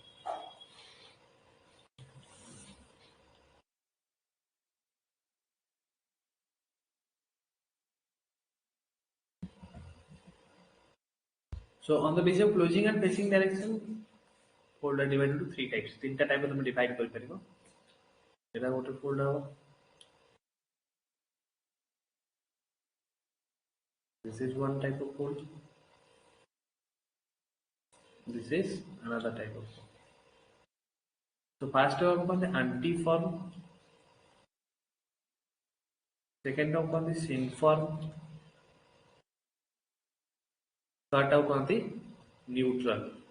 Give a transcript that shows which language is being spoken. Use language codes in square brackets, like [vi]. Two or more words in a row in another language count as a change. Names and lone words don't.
[en] So on the basis of closing and facing direction, fold are divided into three types. [or] ତିନିଟା ଟାଇପ ରେ ଡିଭାଇଡ କରି ପାରିବ. ଏଇଟା ଗୋଟେ ଫୋଲ୍ଡ ହୋ. [en] This is one type of fold. This is another type of fold. So first one the antiform, second one the synform, third one the neutral.